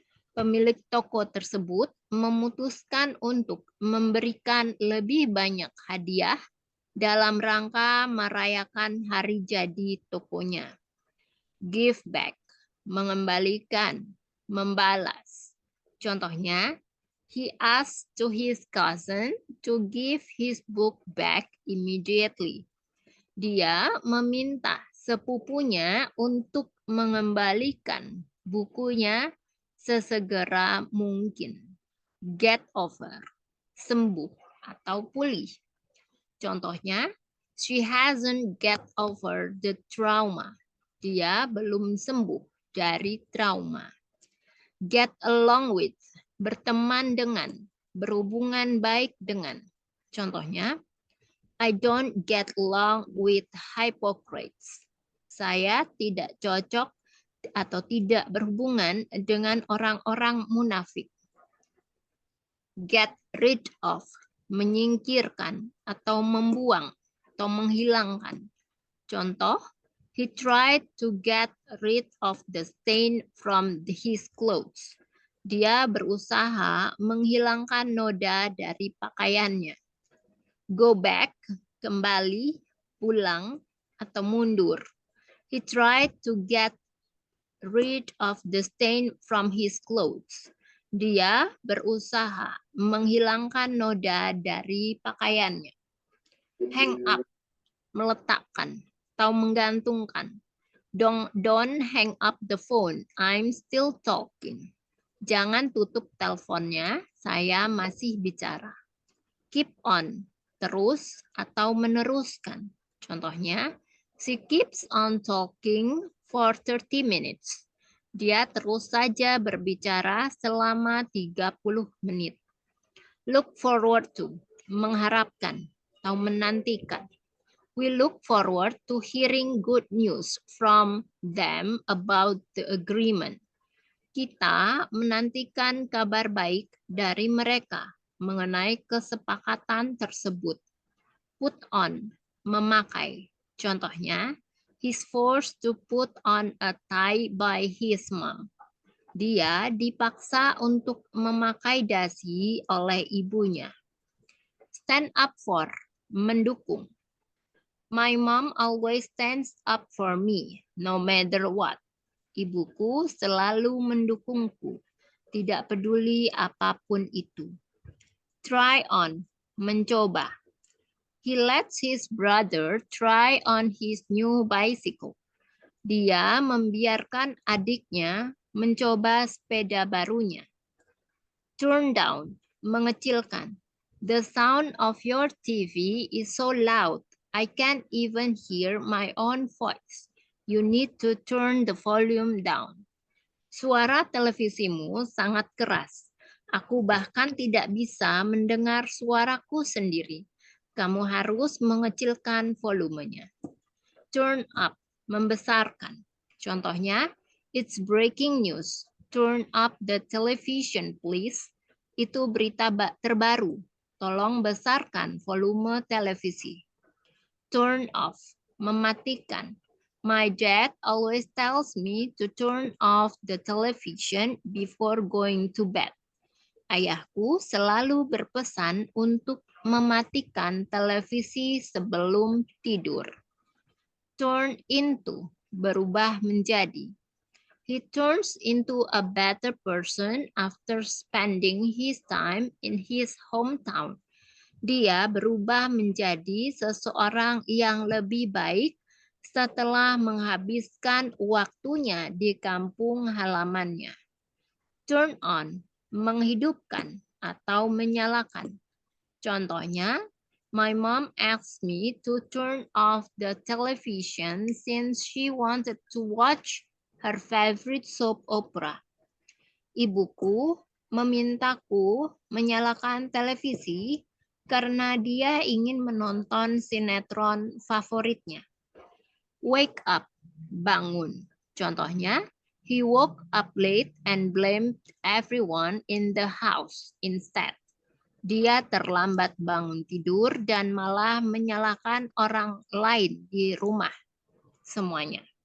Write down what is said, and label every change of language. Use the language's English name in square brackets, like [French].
[Indonesian] Pemilik toko tersebut memutuskan untuk memberikan lebih banyak hadiah dalam rangka merayakan hari jadi tokonya. Give back, mengembalikan, membalas. Contohnya, [English] he asked to his cousin to give his book back immediately. [Indonesian] Dia meminta sepupunya untuk mengembalikan bukunya sesegera mungkin. Get over, sembuh. atau pulih. Contohnya, [English] she hasn't get over the trauma. [Indonesian] Dia belum sembuh dari trauma. Get along with, berteman dengan, berhubungan baik dengan. [English] Contohnya, I don't get along with hypocrites. [Indonesian] Saya tidak cocok atau tidak berhubungan dengan orang-orang munafik. Get rid of, menyingkirkan atau membuang atau menghilangkan. Contoh, [English] he tried to get rid of the stain from his clothes. [Indonesian] Dia berusaha menghilangkan noda dari pakaiannya. Go back, kembali, pulang, atau mundur. [English] He tried to get rid of the stain from his clothes. [Indonesian] Dia berusaha menghilangkan noda dari pakaiannya. Hang up, meletakkan atau menggantungkan. [English] Don't hang up the phone. I'm still talking. [Indonesian] Jangan tutup teleponnya, saya masih bicara. Keep on, terus atau meneruskan. Contohnya, [English] she keeps on talking for 30 minutes. [Indonesian] Dia terus saja berbicara selama 30 menit. Look forward to, mengharapkan atau menantikan. [English] We look forward to hearing good news from them about the agreement. [Indonesian] Kita menantikan kabar baik dari mereka mengenai kesepakatan tersebut. Put on, memakai. Contohnya, [English] he's forced to put on a tie by his mom. [Indonesian] Dia dipaksa untuk memakai dasi oleh ibunya. Stand up for, mendukung. [English] My mom always stands up for me, no matter what. [Indonesian] Ibuku selalu mendukungku, tidak peduli apapun itu. Try on, mencoba. [English] He lets his brother try on his new bicycle. [Indonesian] Dia membiarkan adiknya mencoba sepeda barunya. Turn down, mengecilkan. [English] The sound of your TV is so loud. I can't even hear my own voice. You need to turn the volume down. [Indonesian] Suara televisimu sangat keras. Aku bahkan tidak bisa mendengar suaraku sendiri. Kamu harus mengecilkan volumenya. Turn up, membesarkan. Contohnya, [English] it's breaking news. Turn up the television, please. [Indonesian] Itu berita terbaru. Tolong besarkan volume televisi. [English] Turn off, [Indonesian] mematikan. [English] My dad always tells me to turn off the television before going to bed. [Indonesian] Ayahku selalu berpesan untuk mematikan televisi sebelum tidur. Turn into, berubah menjadi. [English] He turns into a better person after spending his time in his hometown. [Indonesian] Dia berubah menjadi seseorang yang lebih baik setelah menghabiskan waktunya di kampung halamannya. Turn on, menghidupkan atau menyalakan. Contohnya, [English] my mom asked me to turn off the television since she wanted to watch her favorite soap opera. [Indonesian] Ibuku memintaku menyalakan televisi karena dia ingin menonton sinetron favoritnya. Wake up, bangun. Contohnya, [English] he woke up late and blamed everyone in the house instead. [Indonesian] Dia terlambat bangun tidur dan malah menyalahkan orang lain di rumah semuanya.